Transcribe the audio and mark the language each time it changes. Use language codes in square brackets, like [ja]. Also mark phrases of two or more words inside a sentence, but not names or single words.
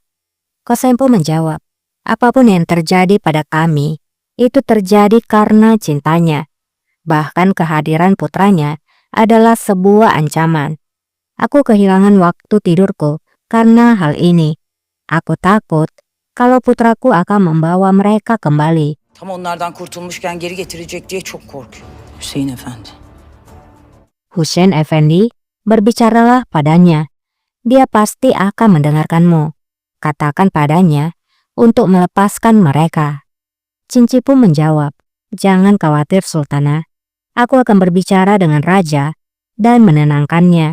[id] Kosempo menjawab, apapun yang terjadi pada kami, itu terjadi karena cintanya. Bahkan kehadiran putranya adalah sebuah ancaman. Aku kehilangan waktu tidurku karena hal ini. Aku takut kalau putraku akan membawa mereka kembali. [tr] Tam onlardan kurtulmuşken geri getirecek diye çok korkuyorum. Hüseyin Efendi. [id] Husain Effendi, berbicaralah padanya. Dia pasti akan mendengarkanmu. Katakan padanya untuk melepaskan mereka. Cinci pun menjawab, jangan khawatir Sultana. Aku akan berbicara dengan raja dan menenangkannya.